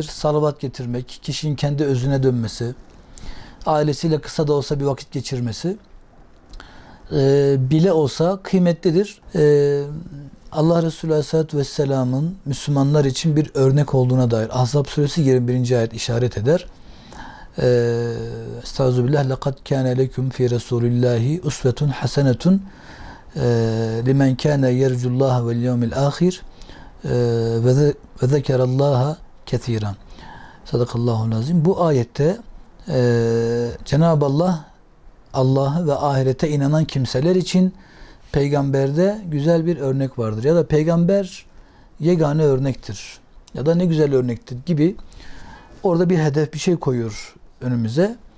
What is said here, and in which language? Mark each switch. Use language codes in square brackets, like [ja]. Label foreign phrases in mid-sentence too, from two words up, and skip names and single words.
[tr] Salavat getirmek, kişinin kendi özüne dönmesi, ailesiyle kısa da olsa bir vakit geçirmesi bile olsa kıymetlidir. Allah Resulü [ar] عليه الصلاة والسلام [tr] Müslümanlar için bir örnek olduğuna dair Ahzab Suresi 21. ayet işaret eder. Estağfirullah. [ar] لَقَدْ كَانَ لَكُمْ فِي رَسُولِ اللّٰهِ اُسْوَةٌ حَسَنَةٌ لِمَنْ كَانَ يَرْجُ اللّٰهَ وَالْيَوْمِ الْآخِرِ وَذَكَرَ اللّٰهَ كَثِيرًا. صدق الله العظيم. [tr] Bu ayette Cenab-ı Allah, Allah'a ve ahirete inanan kimseler için peygamberde güzel bir örnek vardır. Ya da peygamber yegane örnektir. Ya da ne güzel örnektir gibi orada bir hedef, bir şey koyuyor önümüze.